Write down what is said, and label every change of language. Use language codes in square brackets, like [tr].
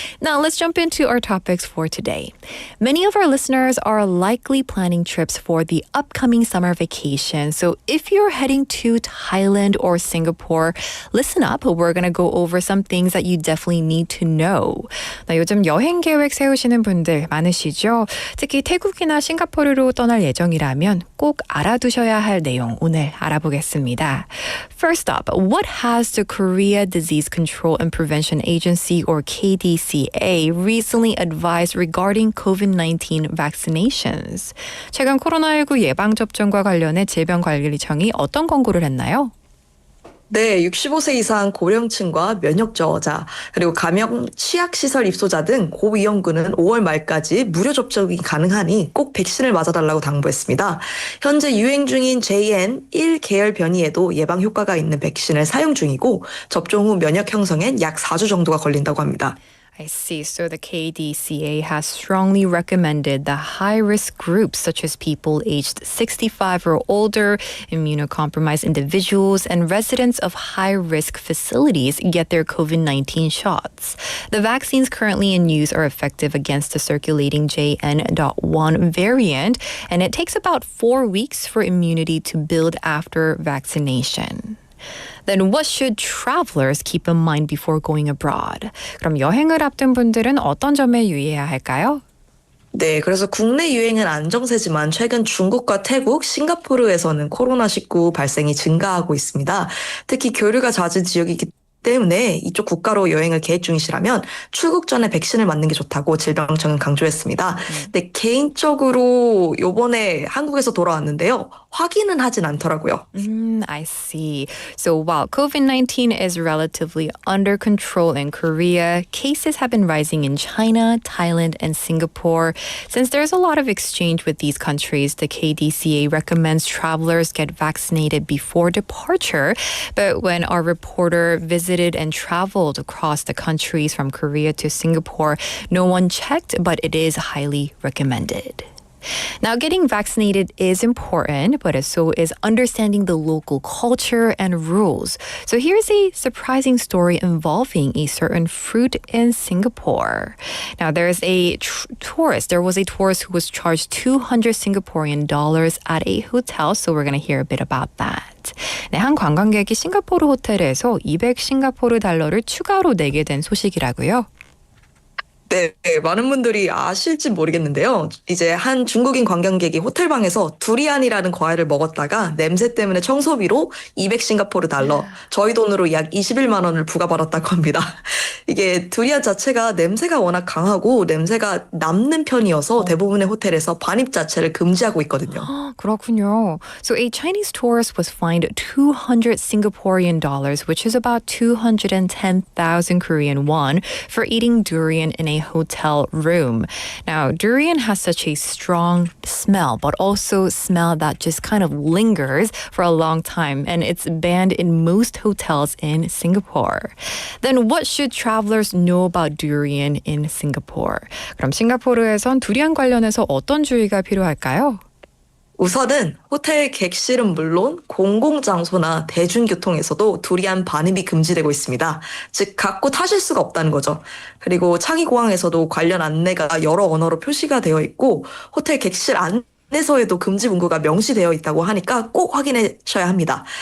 [en] Now, let's jump into our topics for today. Many of our listeners are likely planning trips for the upcoming summer vacation. So if you're heading to Thailand or Singapore, listen up. We're going to go over some things that you definitely need to know. [ko] 나 요즘 여행 계획 세우시는 분들 많으시죠? 특히 태국이나 싱가포르로 떠날 예정이라면 꼭 알아두셔야 할 내용 오늘 알아보겠습니다. [en] First up, what has the Korea Disease Control and Prevention Agency or KDCA recently advised regarding COVID-19 vaccinations? [ko] 최근 코로나19 예방접종과 관련해 질병관리청이 어떤 권고를 했나요? 네, 65세 이상 고령층과 면역 저하자, 그리고 감염 취약시설 입소자 등 고위험군은 5월 말까지 무료 접종이 가능하니 꼭 백신을 맞아달라고 당부했습니다. 현재 유행 중인 JN1 계열 변이에도 예방 효과가 있는 백신을 사용 중이고 접종 후 면역 형성엔 약 4주 정도가 걸린다고 합니다. [en] I see. So the KDCA has strongly recommended the high-risk groups such as people aged 65 or older, immunocompromised individuals, and residents of high-risk facilities get their COVID-19 shots. The vaccines currently in use are effective against the circulating JN.1 variant, and it takes about 4 weeks for immunity to build after vaccination. Then what should travelers keep in mind before going abroad? [ko] 그럼 여행을 앞둔 분들은 어떤 점에 유의해야 할까요? 네, 그래서 국내 유행은 안정세지만 최근 중국과 태국, 싱가포르에서는 코로나19 발생이 증가하고 있습니다. 특히 교류가 잦은 지역이기 때문에 이쪽 국가로 여행을 계획 중이시라면 출국 전에 백신을 맞는 게 좋다고 질병청은 강조했습니다. 근데 개인적으로 요번에 한국에서 돌아왔는데요. 확인은 하진 않더라고요. [en] I see. So while COVID-19 is relatively under control in Korea, cases have been rising in China, Thailand, and Singapore. Since there's a lot of exchange with these countries, the KDCA recommends travelers get vaccinated before departure. But when our reporter visited and traveled across the countries from Korea to Singapore, no one checked, but it is highly recommended. Now, getting vaccinated is important, but so is understanding the local culture and rules. So here's a surprising story involving a certain fruit in Singapore. Now, there was a tourist who was charged 200 Singaporean dollars at a hotel, so we're going to hear a bit about that. [ko] 네, 한 관광객이 싱가포르 호텔에서 200 싱가포르 달러를 추가로 내게 된 소식이라고요. 네, 많은 분들이 아실지 모르겠는데요. 이제 한 중국인 관광객이 호텔방에서 두리안이라는 과일을 먹었다가 냄새 때문에 청소비로 200 싱가포르 달러, 저희 돈으로 약 21만 원을 부과받았다고 합니다. 이게 두리안 자체가 냄새가 워낙 강하고 냄새가 남는 편이어서 대부분의 호텔에서 반입 자체를 금지하고 있거든요. 그렇군요. [en] So a Chinese tourist was fined 200 Singaporean dollars, which is about 210,000 Korean won, for eating durian in a hotel room. Now, durian has such a strong smell, but also smell that just kind of lingers for a long time, and it's banned in most hotels in Singapore. Then what should travelers know about durian in Singapore? [ko] 그럼 싱가포르에선 두리안 관련해서 어떤 주의가 필요할까요? 우선은 호텔 객실은 물론 공공장소나 대중교통에서도 두리안 반입이 금지되고 있습니다. 즉 갖고 타실 수가 없다는 거죠. 그리고 창의공항에서도 관련 안내가 여러 언어로 표시가 되어 있고 호텔 객실 안내서에도 금지 문구가 명시되어 있다고 하니까 꼭 확인하셔야 합니다.